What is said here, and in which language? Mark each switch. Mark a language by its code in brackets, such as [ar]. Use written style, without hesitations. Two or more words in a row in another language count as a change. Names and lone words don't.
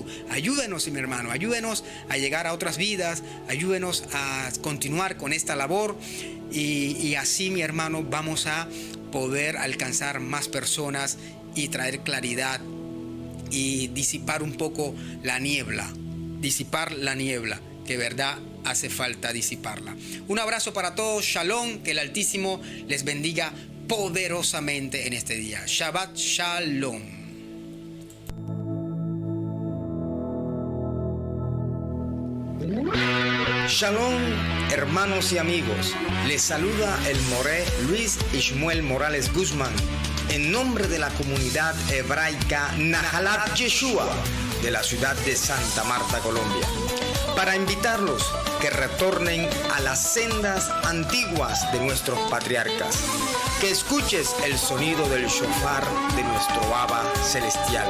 [es] Ayúdenos, mi hermano, ayúdenos a llegar a otras vidas, ayúdenos a continuar con esta labor, y así, mi hermano, vamos a poder alcanzar más personas y traer claridad y disipar un poco la niebla, que verdad hace falta disiparla. Un abrazo para todos, Shalom, que el Altísimo les bendiga poderosamente en este día. [he] שבת שלום. [es] Shalom, hermanos y amigos. Les saluda el moré Luis Ishmuel Morales Guzmán, en nombre de la comunidad hebraica Nahalat Yeshua de la ciudad de Santa Marta, Colombia, para invitarlos que retornen a las sendas antiguas de nuestros patriarcas, que escuches el sonido del shofar de nuestro Abba celestial.